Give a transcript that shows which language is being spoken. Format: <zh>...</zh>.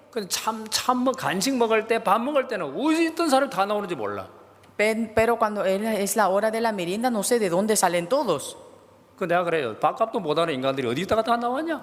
<ko>참 간식 먹을 때 밥 먹을 때는 어디 있던 사람 다 나오는지 몰라.</ko> <es>Pero cuando es la hora de la merienda no sé de dónde salen todos.</es> <ko>그 내가 그래요. 밥값도 못하는 인간들이 어디 있다가 다 나왔냐?</ko>